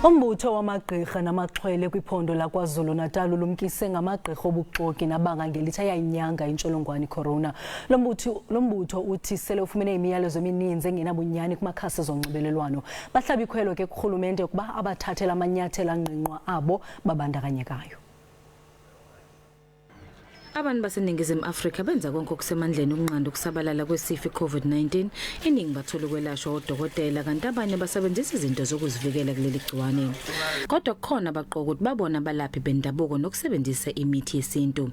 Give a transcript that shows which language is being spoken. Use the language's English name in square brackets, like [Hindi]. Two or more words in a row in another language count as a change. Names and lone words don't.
[Xhosa] Umbutho wamagqirha namaxhwele kwiphondo laKwaZulu Natal ulumkise ngamagqirha obuxoki nabanga ngelithi ayayinyanga intshoolongwane icorona. Lombutho uthi sele ufumene imiyalezo emininzi engenabunyani kumakhasi ezonxibelelwano. Bahlabe ikhwelo ke kurhulumente ukuba abathathele amanyathelo angqingqwa abo babandakanyekayo. [Zulu] Abantu baseningizimu Afrika benza konke okusemandleni ukunqanda ukusabalala kwesifo iCovid-19. Iningi bathola ukwelashwa odokotela kanti abanye basebenzisa izinto zokuzivikela kuleli gciwane. Kodwa kukhona abaqoka ukuthi babona abalaphi bendabuko nokusebenzisa imithi yesintu.